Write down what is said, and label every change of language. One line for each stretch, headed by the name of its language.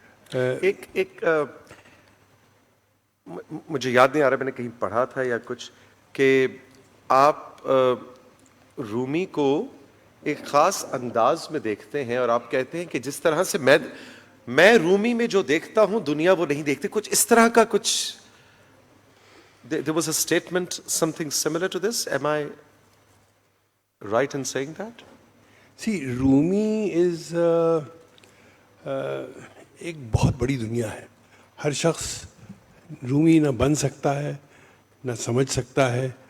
Urdu: ایک مجھے یاد نہیں آ رہا, میں نے کہیں پڑھا تھا یا کچھ, کہ آپ رومی کو ایک خاص انداز میں دیکھتے ہیں اور آپ کہتے ہیں کہ جس طرح سے میں رومی میں جو دیکھتا ہوں دنیا وہ نہیں دیکھتی, کچھ اس طرح کا کچھ.
English: There was a statement, something similar to this. Am I right in saying that?
Urdu: See, رومی از ایک بہت بڑی دنیا ہے. ہر شخص رومی نہ بن سکتا ہے نہ سمجھ سکتا ہے.